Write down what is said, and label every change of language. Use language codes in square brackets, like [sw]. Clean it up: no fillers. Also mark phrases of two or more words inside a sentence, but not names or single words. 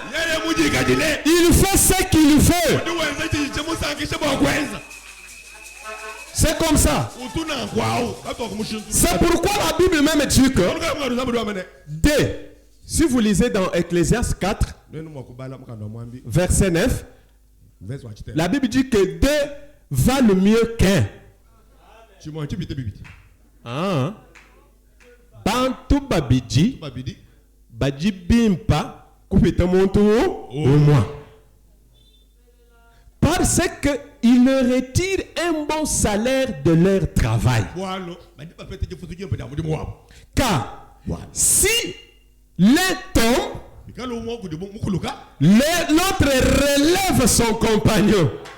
[fr] Il fait ce qu'il veut. C'est comme ça. C'est pourquoi la Bible même dit que si vous lisez dans Ecclésiaste 4, verset 9, la Bible dit que 2 valent mieux qu'un. [lu] Ah. Bantu babiji, baji bimpa, kupita montu [fr] au moins. Parce qu'ils retirent un bon salaire de leur travail. Car si l'un tombe, l'autre relève son compagnon.